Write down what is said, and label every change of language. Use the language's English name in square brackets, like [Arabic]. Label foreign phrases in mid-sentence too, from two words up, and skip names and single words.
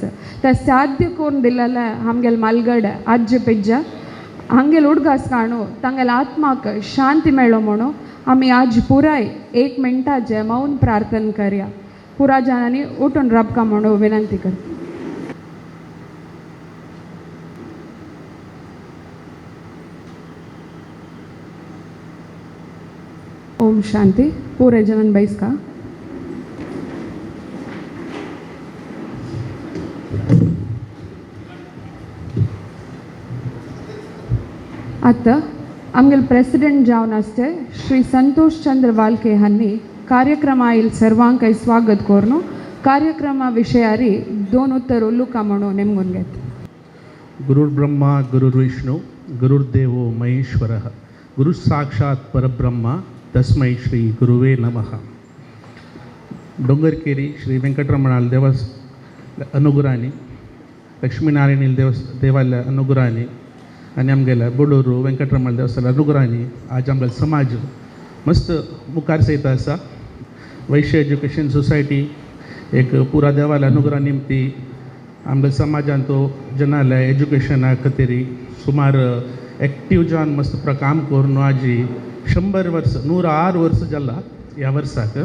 [Konkani] ते साध्य करून दिलेले आमगेले मालगड आज्ज पिज्ज हांगेल उडगास काणू तांगेले आत्माक शांती मेळो म्हणून आमी आज पुराय 1 मिनटाचे मौन प्रार्थना करया. पुरा जाणांनी उठून रबका म्हणून विनंती कर. ओम शांती. पूरे जनन बैस का आता आमगेल प्रेसिडेंट जावन आसते श्री संतोष चंद्र वालके हांनी कार्यक्रमायेल सर्वांकय स्वागत करून कार्यक्रमा विशयारी 2 उत्तर उलुका म्हणून नेमून घेत. [Sanskrit] गुरुर्ब्रह्मा गुरुर्विष्णू गुरुर्देवो महेश्वरः गुरु साक्षात् परब्रह्म तस्मै श्री गुरुवे नमः. [Konkani] डोंगरकेरी श्री वेंकटरमणाल देवस अनुग्रहांनी लक्ष्मीनारायण देवालय अनुग्रहांनी आनी आमगेल्या बोडोरू वेंकटरमण देवस्थान अनुग्रहांनी आज आमगेलो समाज मस्त मुखार सयता आसा. वैश्य एज्युकेशन सोसायटी एक पुरा देवालय अनुग्रहा निमती आमच्या समाजान तो जनाले एज्युकेशना खातीर सुमार एक्टीव जावन मस्त काम करून आजी 100 वर्स 106 वर्स जाला ह्या वर्साक.